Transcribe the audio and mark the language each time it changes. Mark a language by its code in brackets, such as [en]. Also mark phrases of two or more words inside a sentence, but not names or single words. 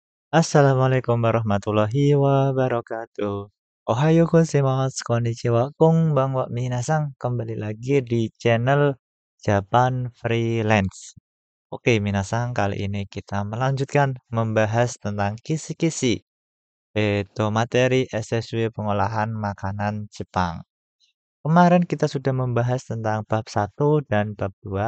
[ar] السلام عليكم ورحمة الله وبركاته. [ja] おはようございます、こんにちは、こんばんは、皆さん. [id] Kembali lagi di channel Japan Freelance. Oke, minasan, kali ini kita melanjutkan membahas tentang kisi-kisi, yaitu materi SSW pengolahan makanan Jepang. Kemarin kita sudah membahas tentang bab 1 dan bab 2.